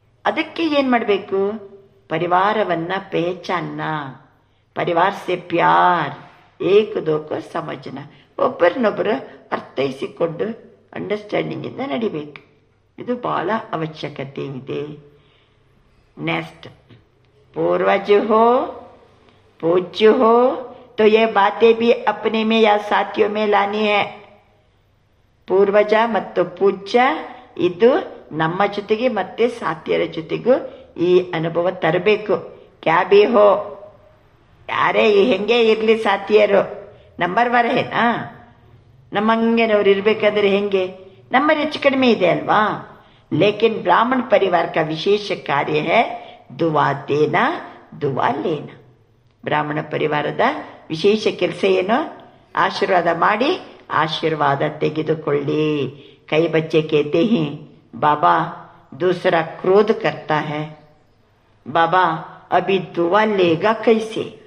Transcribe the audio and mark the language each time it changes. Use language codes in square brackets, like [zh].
[kn] ಅದಕ್ಕೆ ಏನು ಮಾಡಬೇಕು? ಪರಿವಾರವನ್ನ ಪೇಚಾನ್ನ, [hi] ಪರಿವಾರ ಸೆ ಪ್ಯಾರ್, ಏಕ ದೋಕ ಸಮಜನ, [kn] ಒಬ್ಬರನ್ನೊಬ್ಬರು ಅರ್ಥೈಸಿಕೊಂಡು ಅಂಡರ್ಸ್ಟ್ಯಾಂಡಿಂಗ್ ಇಂದ ನಡಿಬೇಕು. ಇದು ಬಹಳ ಅವಶ್ಯಕತೆ ಇದೆ. [hi] नेक्स्ट, पूर्वज हो, पूज्य हो, तो ये बातें भी अपने में या साथियों में लानी है. [kn] ಪೂರ್ವಜ ಮತ್ತು ಪೂಜ್ಯ ಇದು ನಮ್ಮ ಜೊತೆಗೆ ಮತ್ತೆ ಸಾಥಿಯರ ಜೊತೆಗೂ ಈ ಅನುಭವ ತರಬೇಕು. [hi] ಕ್ಯಾ ಬಿ ಹೋ, [kn] ಯಾರೇ ಹೆಂಗೆ ಇರಲಿ ಸಾಥಿಯರು [hi] ನಂಬರ್ ವರ ಹೇನಾ, [kn] ನಮ್ಮಂಗೆನವ್ರು ಇರ್ಬೇಕಾದ್ರೆ ಹೆಂಗೆ? ನಂಬರ್ ಹೆಚ್ಚು ಕಡಿಮೆ ಇದೆ ಅಲ್ವಾ. [hi] लेकिन ब्राह्मण परिवार का विशेष कार्य है दुआ देना, दुआ लेना. [kn] ಬ್ರಾಹ್ಮಣ ಪರಿವಾರದ ವಿಶೇಷ ಕೆಲಸ ಏನು? ಆಶೀರ್ವಾದ ಮಾಡಿ ಆಶೀರ್ವಾದ ತೆಗೆದುಕೊಳ್ಳಿ. [hi] ಕೈ ಬಚ್ಚೆ कहते हैं बाबा दूसरा क्रोध करता है, बाबा अभी दुआ लेगा कैसे?